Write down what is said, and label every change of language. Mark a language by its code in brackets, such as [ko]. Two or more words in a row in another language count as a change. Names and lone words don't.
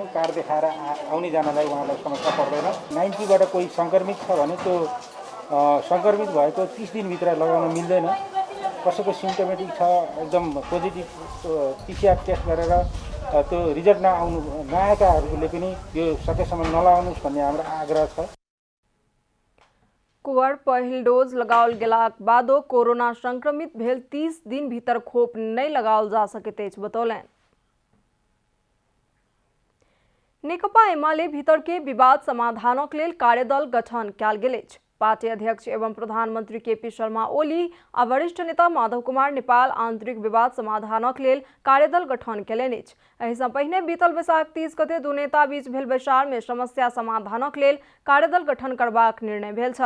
[ne] कार्ड देखाएर आउने जानलाई उहाँलाई समस्या पर्दैन। 90बाट कोही सङ्क्रमित छ भने त्यो सङ्क्रमित भएको 30 दिनभित्र लगाउन मिल्दैन। कसैको सिम्टोमेटिक छ एकदम पोजिटिभ [en] PCR test [ne] गरेर त्यो रिजल्ट नआएकाहरूले पनि यो सकेसम्म नलाउनुहोस् भन्ने हाम्रो आग्रह छ। [mai] कुंवर पहिल डोज लगाओल गेलाक बादो कोरोना संक्रमित भेल 30 दिन भीतर खोप नहीं लगाओल जा सकैत अछि बतौलनि। नेकपा एमाले भीतर के विवाद समाधानक लेल कार्यदल गठन कयल गेल अछि। पार्टी अध्यक्ष एवं प्रधानमंत्री केपी शर्मा ओली आ वरिष्ठ नेता माधव कुमार नेपाल आंतरिक विवाद समाधानक लेल कार्यदल गठन केलनि अछि। एहिसँ पहिने बीतल बैसाख 30 गते दू नेता बीच भेल बैसार में समस्या समाधानक लेल कार्यदल गठन करबाक निर्णय भेल छल।